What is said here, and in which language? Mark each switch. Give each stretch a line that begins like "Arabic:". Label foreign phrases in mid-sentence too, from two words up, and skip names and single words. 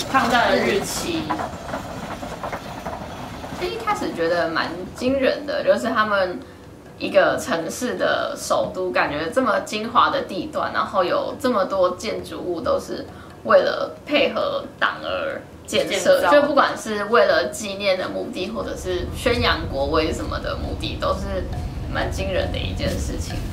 Chinese: 抗戰的日期。一開始覺得蠻驚人的，就是他們一個城市的首都，感覺這麼精華的地段，然後有這麼多建築物都是為了配合黨而建設，就不管是為了紀念的目的，或者是宣揚國威什麼的目的，都是蠻驚人的一件事情。